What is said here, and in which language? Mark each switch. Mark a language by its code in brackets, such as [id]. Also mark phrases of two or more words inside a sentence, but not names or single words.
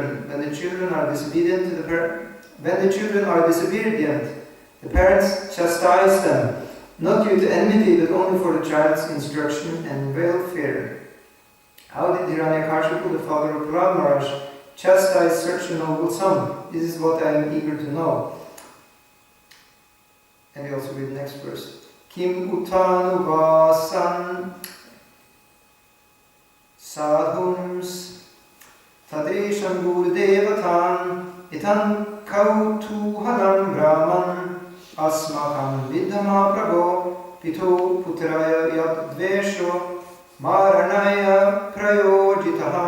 [en] When the children are disobedient, the parents chastise them, not due to enmity, but only for the child's instruction and welfare. How did Hiranyakashipu, the father of Prahlad Maharaj, chastise such a noble son? This is what I am eager to know. And we also read the next verse. [sa] किम् उतानु वशान् साधूंस् तादृशान् गुरुदेवतान् इतं कौतूहलं ब्रह्मन् अस्माकं विधम प्रभो पितुः पुत्राय यद्द्वेषो मरणाय प्रयोजितः.